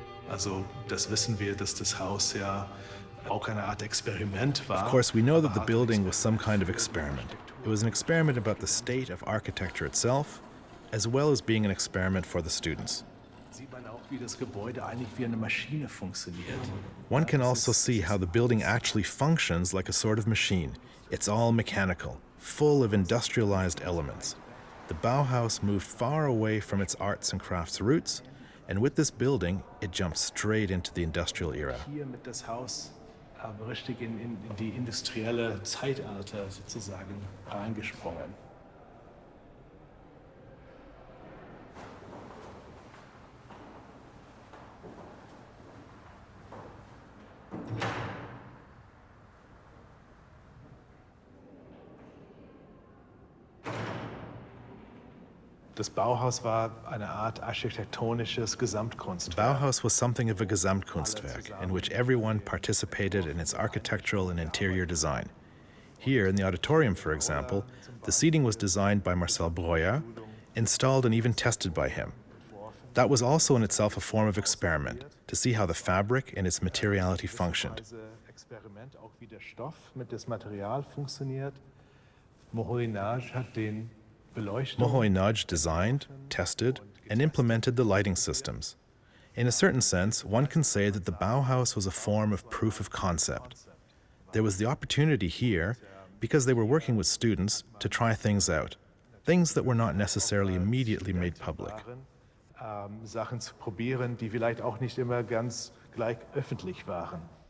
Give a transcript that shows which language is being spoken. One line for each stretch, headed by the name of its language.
German: Also, das wissen wir, dass das Haus ja auch eine Art Experiment war.
English: Of course, we know that the building was some kind of experiment. It was an experiment about the state of architecture itself, as well as being an experiment for the students.
German: Sieht man auch, wie das Gebäude eigentlich wie eine Maschine funktioniert.
English: One can also see how the building actually functions like a sort of machine. It's all mechanical, full of industrialized elements. The Bauhaus moved far away from its arts and crafts roots, and with this building, it jumped straight into the industrial era.
German: Hier mit das Haus richtig in die industrielle Zeitalter sozusagen reingesprungen. Das Bauhaus war eine Art architektonisches Gesamtkunstwerk.
English: Bauhaus was something of a Gesamtkunstwerk, in which everyone participated in its architectural and interior design. Here, in the auditorium, for example, the seating was designed by Marcel Breuer, installed and even tested by him. That was also in itself a form of experiment, to see how the fabric and its materiality functioned.
German: Experiment, auch wie der Stoff mit dem Material funktioniert. Moholy-Nagy hat den
English: Moholy-Nagy designed, tested, and implemented the lighting systems. In a certain sense, one can say that the Bauhaus was a form of proof of concept. There was the opportunity here, because they were working with students, to try things out, things that were not necessarily immediately made public.
German: Sachen zu probieren, die vielleicht auch nicht immer ganz gleich öffentlich waren.